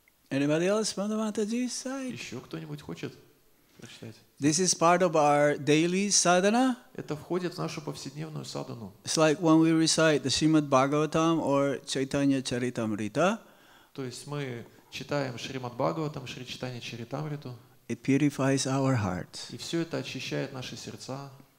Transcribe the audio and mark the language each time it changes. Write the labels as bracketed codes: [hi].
[en] Anybody else from the Mataji's side? [ru] Еще кто-нибудь хочет прочитать? [en] This is part of our daily sadhana. [ru] Это входит в нашу повседневную садану. [en] It's like when we recite the Srimad Bhagavatam or Chaitanya Charitamrita. [ru] То есть мы читаем Шримад Бхагаватам, Шри Чайтанья Чаритамриту. [en] It purifies our hearts. [ru] И все это очищает наши сердца.